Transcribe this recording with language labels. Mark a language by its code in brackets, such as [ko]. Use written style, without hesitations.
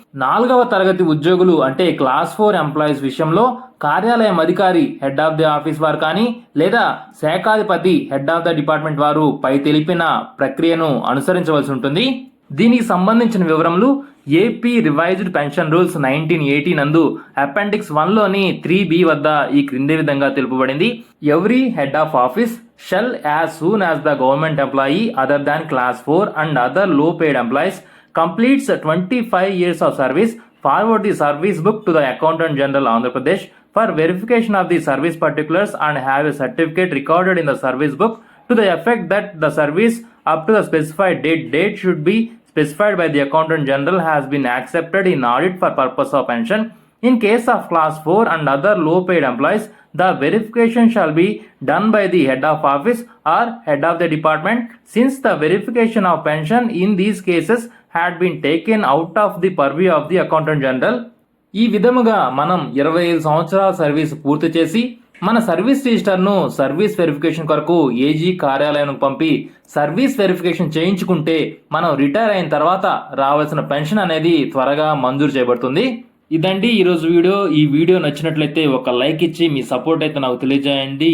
[te] 4వ తరగతి ఉద్యోగులు అంటే క్లాస్ 4 ఎంప్లాయీస్ విషయంలో కార్యాలయం అధికారి హెడ్ ఆఫ్ ది ఆఫీస్ వారు కానీ లేదా శాఖాధిపతి హెడ్ ఆఫ్ ద డిపార్ట్మెంట్ వారు పై తెలిపిన ప్రక్రియను అనుసరించవలసి ఉంటుంది. దీనికి సంబంధించిన వివరములు ఏపీ రివైజ్డ్ పెన్షన్ రూల్స్ 1980 నందు అపెండిక్స్ 1లోని 3B వద్ద ఈ క్రింది విధంగా తెలుపబడింది. [en] Every head of office shall as soon as the government employee other than class 4 and other low paid employees completes 25 years of service forward the service book to the Accountant General Andhra Pradesh for verification of the service particulars and have a certificate recorded in the service book to the effect that the service up to the specified date should be specified by the Accountant General has been accepted in audit for purpose of pension. In case of class 4 and other low paid employees, the verification shall be done by the head of office or head of the department, since the verification of pension in these cases had been taken out of the purview of the Accountant General. [te] ఈ విధముగా మనం 25 సంవత్సరాల service పూర్తి చేసి మన service రిజిస్టర్ను service verification కొరకు AG కార్యాలయానికి పంపి సర్వీస్ వెరిఫికేషన్ చేయించుకుంటే మనం రిటైర్ అయిన తర్వాత రావాల్సిన పెన్షన్ అనేది త్వరగా మంజూరు చేయబడుతుంది. ఇదండి ఈరోజు వీడియో. ఈ వీడియో నచ్చినట్లయితే ఒక లైక్ ఇచ్చి మీ సపోర్ట్ అయితే నాకు తెలియజేయండి.